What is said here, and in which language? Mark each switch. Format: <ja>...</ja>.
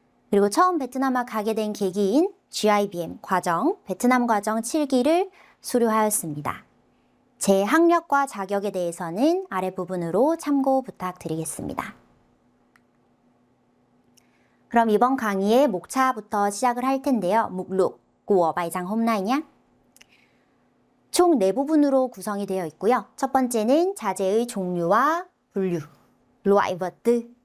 <ko>그리고 처음 베트남에 가게 된 계기인 GIBM 과정, 베트남 과정 7기를 수료하였습니다. 제 학력과 자격에 대해서는 아래 부분으로 참고 부탁드리겠습니다. 그럼 이번 강의의 목차부터 시작을 할 텐데요.</ko> <vi>목록 của bài giảng hôm nay nhé.</vi> <ko>총 4부분으로 구성이 되어 있고요. 첫 번째는 자재의 종류와 분류,</ko> <vi>loại vật tư.</vi>